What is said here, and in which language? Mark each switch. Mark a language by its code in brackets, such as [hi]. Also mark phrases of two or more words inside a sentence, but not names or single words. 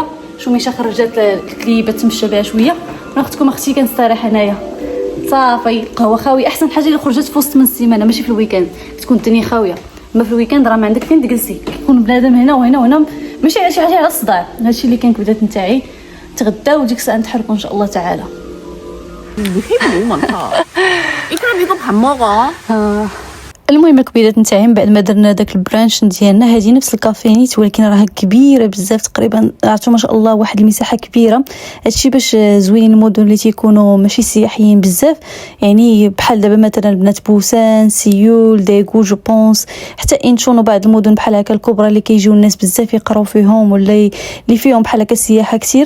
[ar] شوميشه خرجت الكليبه تمشى بها شويه، انا اختكم اختي كنستريح هنايا صافي. القهوه خاويه، احسن حاجه اللي خرجت في وسط من السيمانه ماشي في الويكاند، تكون الدنيا خاويه. اما في الويكاند راه ما عندك فين تجلسي، كيكون بنادم هنا وهنا وهنا، ماشي على شي حاجه على الصداع. هادشي اللي كان كبدات نتاعي. تغداو وديك الساعه نتحركوا ان شاء الله تعالى. [ko] 너무 많다. 그럼 이거 밥 먹어. [ar] المهم الكبيدات نتاعي من بعد ما درنا داك البرانش ديالنا، هذه نفس الكافينيت ولكن راها كبيره بزاف، تقريبا عرفتوا ما شاء الله واحد المساحه كبيره. هادشي باش زوينين المدن اللي تيكونوا ماشي سياحيين بزاف، يعني بحال دابا مثلا بنات بوسان، سيول، ديغو، جو بونس، حتى انشون وبعض المدن بحال هكا الكبرى اللي كيجيو الناس بزاف يقراو فيهم ولا اللي فيهم بحال هكا سياحه كثيره.